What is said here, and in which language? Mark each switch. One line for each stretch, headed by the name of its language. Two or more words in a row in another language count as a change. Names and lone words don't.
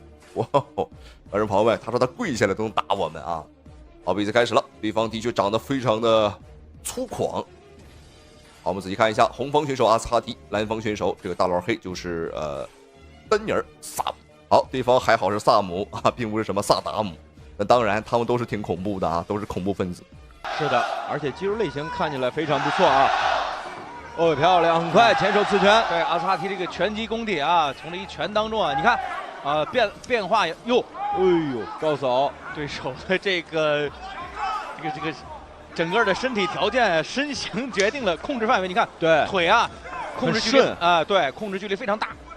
Chinese: 哇，觀眾朋友們，他說他跪下來都能打我們啊。好，比賽開始了，對方的確長得非常的粗獷。好，我們仔細看一下，紅方選手阿斯哈提，藍方選手這個大老黑就是丹尼爾·薩姆。好，對方還好是薩姆啊，並不是什麼薩達姆。那當然，他們都是挺恐怖的啊，都是恐怖分子。是的，而且肌肉類型看起來非常不錯啊。哦，漂亮，很快前手刺拳。對，阿斯哈提這個拳擊功底啊，從這一拳當中啊，你看變化喲，哎呦，高掃對手的這個整個的身體條件、身形決定了控制範圍。你看，對腿啊，控制距離啊，對，控制距離非常大。